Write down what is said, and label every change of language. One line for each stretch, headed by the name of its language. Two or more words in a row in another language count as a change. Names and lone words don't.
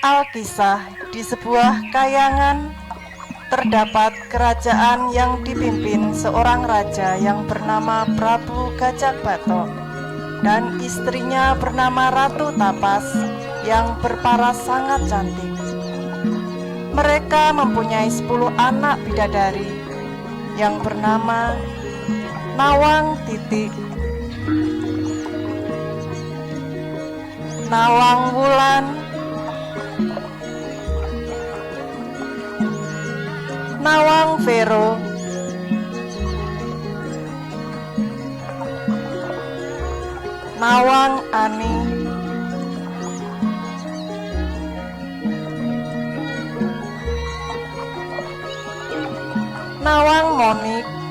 Indonesian: Alkisah di sebuah kayangan terdapat kerajaan yang dipimpin seorang raja yang bernama Prabu Gajah Batok dan istrinya bernama Ratu Tapas yang berparas sangat cantik. Mereka mempunyai 10 anak bidadari yang bernama Nawang Titik, Nawang Wulan, Nawang Vero, Nawang Ani, Nawang Monik,